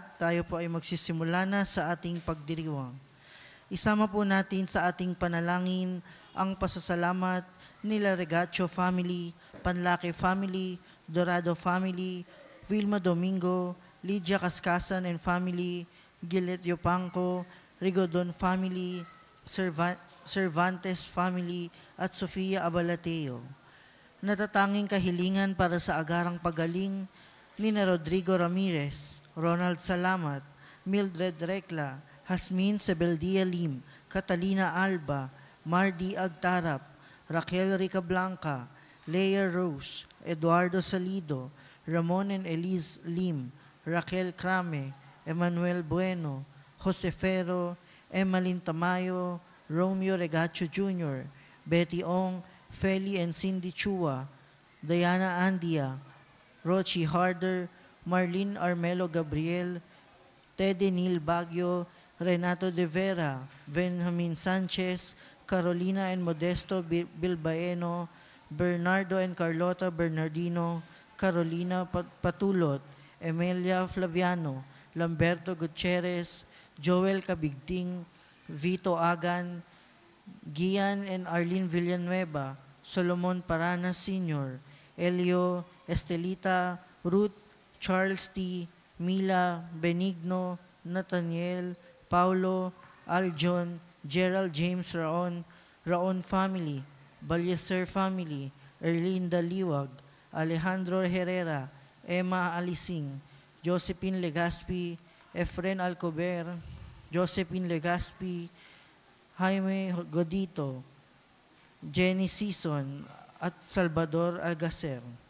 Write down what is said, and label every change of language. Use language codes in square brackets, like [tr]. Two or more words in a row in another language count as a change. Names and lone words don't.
[tl] Tayo po ay magsisimula na sa ating pagdiriwang. Isama po natin sa ating panalangin ang pasasalamat nila Regacho family, Panlaki family, Dorado family, Vilma Domingo, Lydia Cascasan [en] and family, [tl] Gilet Yopangco, Rigodon family, Cervantes family, at Sofia Abalateo. Natatanging kahilingan para sa agarang pagaling ni Rodrigo Ramirez, Ronald Salamat, Mildred Recla, Hasmin Sebeldia Lim, Catalina Alba, Mardi Agtarap, Raquel Rica Blanca, Leia Rose, Eduardo Salido, Ramon and Elise Lim, Raquel Crame, Emmanuel Bueno, Jose Ferro, Emmalyn Tamayo, Romeo Regacho Jr., Betty Ong, Feli and Cindy Chua, Diana Andia, Rochi Harder, Marlene Armelo Gabriel, Tede Neil Baguio, Renato De Vera, Benjamin Sanchez, Carolina and Modesto Bilbaeno, Bernardo and Carlota Bernardino, Carolina Patulot, Emilia Flaviano, Lamberto Gutierrez, Joel Cabigting, Vito Agan, Gian and Arlene Villanueva, Solomon Paranas Sr., Elio, Estelita, Ruth, Charles T., Mila, Benigno, Nathaniel, Paulo, Aljon, Gerald James Raon family, Balyeser family, Erlinda Liwag, Alejandro Herrera, Emma Alising, Josephine Legaspi, Efren Alcober, Josephine Legaspi, Jaime Godito, Jenny Sison, at Salvador Algacer.